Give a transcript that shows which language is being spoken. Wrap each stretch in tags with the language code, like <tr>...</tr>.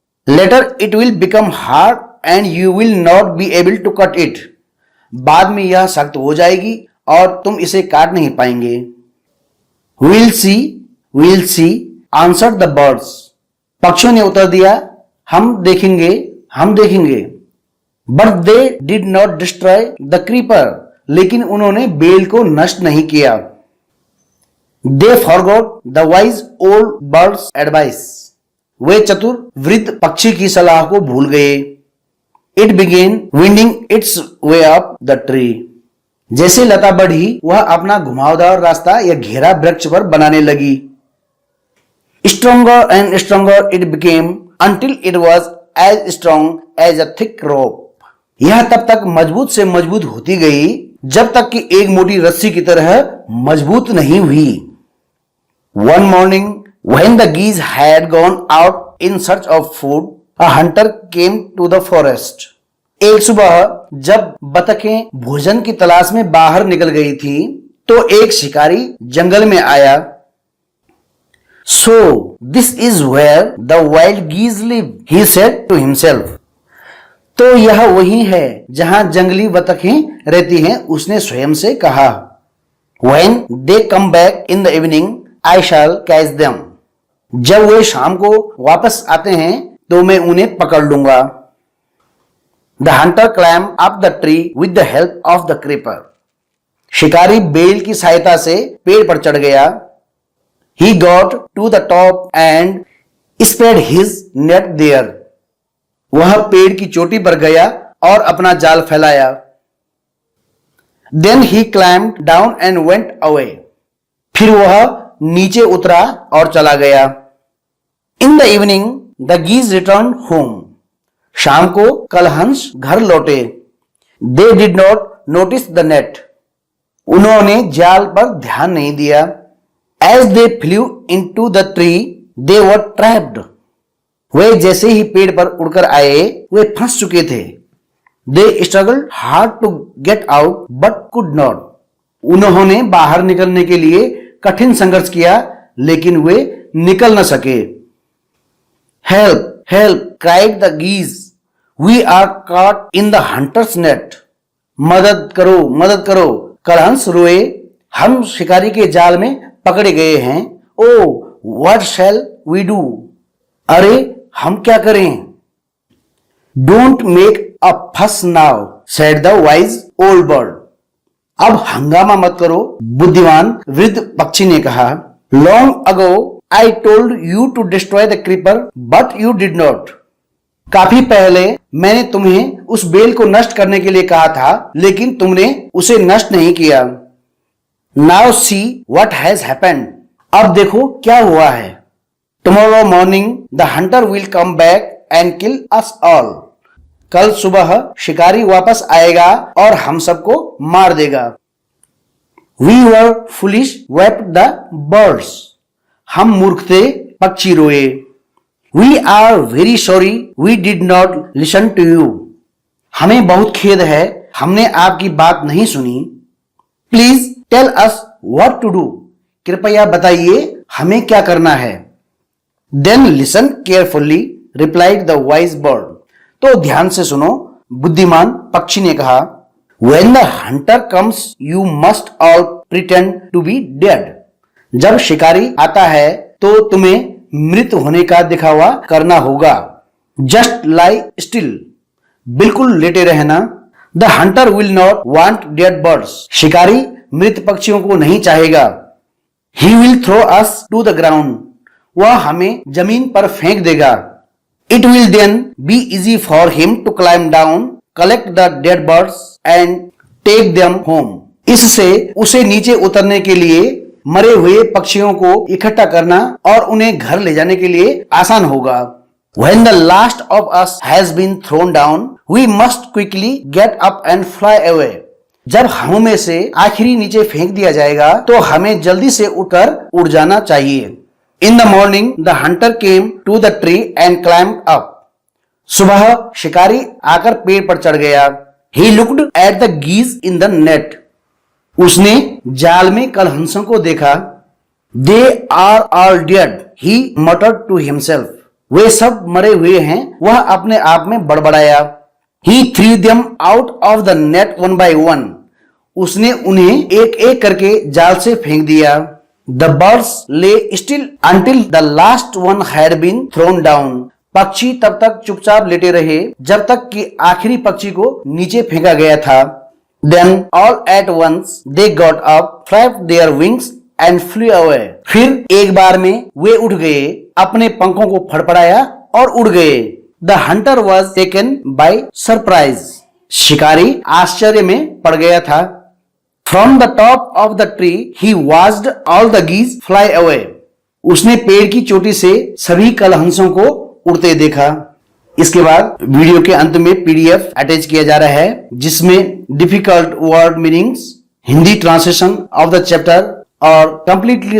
<en>Later it will become hard and you will not be able to cut it.</en> <hi>बाद में यह सख्त हो जाएगी और तुम इसे काट नहीं पाएंगे.</hi> <en>We'll see, answered the birds.</en> <hi>पक्षियों ने उत्तर दिया. हम देखेंगे.</hi> <en>But they did not destroy the creeper.</en> <hi>लेकिन उन्होंने बेल को नष्ट नहीं किया.</hi> <en>They forgot the wise old bird's advice.</en> <hi>वे चतुर वृद्ध पक्षी की सलाह को भूल गए.</hi> <en>It began winding its way up the tree.</en> <hi>जैसे लता बढ़ी, वह अपना घुमावदार रास्ता या घेरा वृक्ष पर बनाने लगी.</hi> <en>Stronger and stronger it became until it was as strong as a thick rope.</en> <hi>यह तब तक मजबूत से मजबूत होती गई जब तक कि एक मोटी रस्सी की तरह मजबूत नहीं हुई.</hi> <en>One morning when the geese had gone out in search of food, a hunter came to the forest.</en> <hi>एक सुबह जब बतखें भोजन की तलाश में बाहर निकल गई थी, तो एक शिकारी जंगल में आया.</hi> <en>So this is where the wild geese live, he said to himself.</en> <hi>तो यह वही है जहां जंगली बतखें रहती हैं, उसने स्वयं से कहा.</hi> <en>When they come back in the evening, I shall catch them.</en> <hi>जब वे शाम को वापस आते हैं तो मैं उन्हें पकड़ लूंगा.</hi> <en>The hunter climbed up the tree with the help of the creeper.</en> <hi>शिकारी बेल की सहायता से पेड़ पर चढ़ गया.</hi> <en>He got to the top and spread his net there.</en> <hi>वह पेड़ की चोटी पर गया और अपना जाल फैलाया.</hi> <en>Then he climbed down and went away.</en> <hi>फिर वह नीचे उतरा और चला गया.</hi> <en>In the evening, the geese returned home.</en> <hi>शाम को कलहंस घर लौटे.</hi> <en>They did not notice the net.</en> <hi>उन्होंने जाल पर ध्यान नहीं दिया.</hi> <en>As they flew into the tree, they were trapped.</en> <hi>वे जैसे ही पेड़ पर उड़कर आए, वे फंस चुके थे.</hi> <en>They struggled hard to get out but could not.</en> <hi>उन्होंने बाहर निकलने के लिए कठिन संघर्ष किया, लेकिन वे निकल न सके.</hi> <en>Help, help, cried the geese. We are caught in the hunter's net.</en> <hi>मदद करो, मदद करो, कलहंस रोए. हम शिकारी के जाल में पकड़े गए हैं.</hi> <en>Oh, what shall we do?</en> <hi>अरे हम क्या करें?</hi> <en>Don't make a fuss now, said the wise old bird.</en> <hi>अब हंगामा मत करो, बुद्धिमान वृद्ध पक्षी ने कहा.</hi> <en>Long ago I told you to destroy the creeper, but you did not.</en> <hi>काफी पहले मैंने तुम्हें उस बेल को नष्ट करने के लिए कहा था, लेकिन तुमने उसे नष्ट नहीं किया.</hi> <en>Now see what has happened.</en> <hi>अब देखो क्या हुआ है.</hi> <en>Tomorrow morning the hunter will come back and kill us all.</en> <hi>कल सुबह शिकारी वापस आएगा और हम सबको मार देगा.</hi> <en>We were foolish, wept the birds.</en> <hi>हम मूर्ख थे, पक्षी रोए.</hi> <en>We are very sorry we did not listen to you.</en> <hi>हमें बहुत खेद है, हमने आपकी बात नहीं सुनी.</hi> <en>Please tell us what to do.</en> <hi>कृपया बताइए हमें क्या करना है.</hi> <en>Then listen carefully, replied the wise bird.</en> <hi>तो ध्यान से सुनो, बुद्धिमान पक्षी ने कहा.</hi> <en>When the hunter comes, you must all pretend to be dead.</en> <hi>जब शिकारी आता है तो तुम्हें मृत होने का दिखावा करना होगा.</hi> <en>Just lie still.</en> <hi>बिल्कुल लेटे रहना.</hi> <en>The hunter will not want dead birds.</en> <hi>शिकारी मृत पक्षियों को नहीं चाहेगा.</hi> <en>He will throw us to the ground.</en> <hi>वह हमें जमीन पर फेंक देगा.</hi> <en>It will then be easy for him to climb down, collect the dead birds and take them home.</en> <hi>इससे उसे नीचे उतरने के लिए मरे हुए पक्षियों को इकट्ठा करना और उन्हें घर ले जाने के लिए आसान होगा.</hi> <en>When the last of us has been thrown down, we must quickly get up and fly away.</en> <hi>जब हम में से आखिरी नीचे फेंक दिया जाएगा तो हमें जल्दी से उठकर उड़ जाना चाहिए.</hi> <en>In the morning, the hunter came to the tree and climbed up.</en> <hi>सुबह शिकारी आकर पेड़ पर चढ़ गया.</hi> <en>He looked at the geese in the net.</en> <hi>उसने जाल में कलहंसों को देखा.</hi> <en>They are all dead, he muttered to himself.</en> <hi>वे सब मरे हुए हैं, वह अपने आप में बड़बड़ाया.</hi> <en>He threw them out of the net one by one.</en> <hi>उसने उन्हें एक एक करके जाल से फेंक दिया.</hi> <en>The birds lay still until the last one had been thrown down.</en> <hi>पक्षी तब तक चुपचाप लेटे रहे जब तक कि आखिरी पक्षी को नीचे फेंका गया था.</hi> <en>Then all at once they got up, flapped their wings and flew away.</en> <hi>फिर एक बार में वे उठ गए, अपने पंखों को फड़फड़ाया और उड़ गए.</hi> <en>The hunter was taken by surprise.</en> <hi>शिकारी आश्चर्य में पड़ गया था.</hi> <en>From the top of the tree, he watched all the geese fly away.</en> <hi>उसने पेड़ की चोटी से सभी कलहंसों को उड़ते देखा. इसके बाद वीडियो के अंत में पीडीएफ अटैच किया जा रहा है, जिसमें</hi> <en>difficult word meanings, Hindi translation of the chapter</en> <hi>और</hi> <en>completely solve question answer</en> <hi>attach किए जाएंगे और छात्र</hi>